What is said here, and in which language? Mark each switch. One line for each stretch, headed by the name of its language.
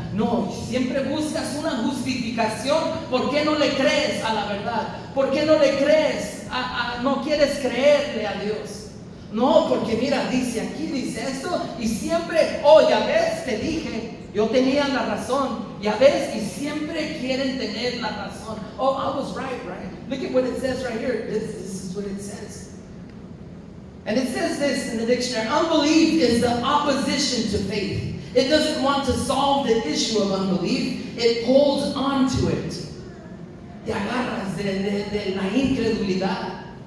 Spanish: No, siempre buscas una justificación. ¿Por qué no le crees a la verdad? ¿Por qué no le crees? No quieres creerle a Dios. No, porque mira, dice aquí, dice esto, y siempre, oh, ya ves, te dije, yo tenía la razón, ya ves, y siempre quieren tener la razón.
English: Oh, I was right? Look at what it says right here. This is what it says. And it says this in the dictionary: unbelief is the opposition to faith. It doesn't want to solve the issue of unbelief. It holds on to it.
Spanish: Te agarras de la incredulidad.